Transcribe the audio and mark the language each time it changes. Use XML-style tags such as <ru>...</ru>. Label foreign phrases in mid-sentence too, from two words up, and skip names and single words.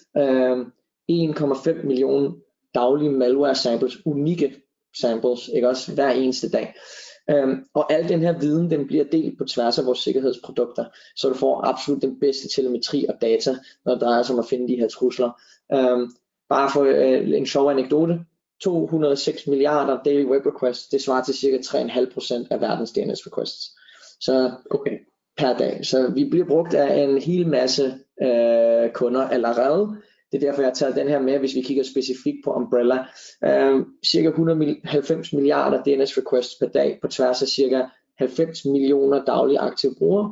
<da>1,5 millioner daglige</da> <en>malware samples,</en> <da>unikke samples, ikke også, hver eneste dag. Og al den her viden, den bliver delt på tværs af vores sikkerhedsprodukter, så du får absolut den bedste telemetri og data, når det drejer sig om at finde de her trusler. Bare for en sjov anekdote, 206 milliarder</da> <en>daily web requests,</en> <da>det svarer til cirka 3,5% af verdens</da> <en>DNS requests.</en> <da>Så per dag. Så vi bliver brugt af en hel masse kunder allerede. Det er derfor jeg har taget den her med, hvis vi kigger specifikt på Umbrella. Cirka 190 milliarder</da> <en>DNS requests</en> <da>per dag på tværs af cirka 90 millioner daglige aktive brugere.</da>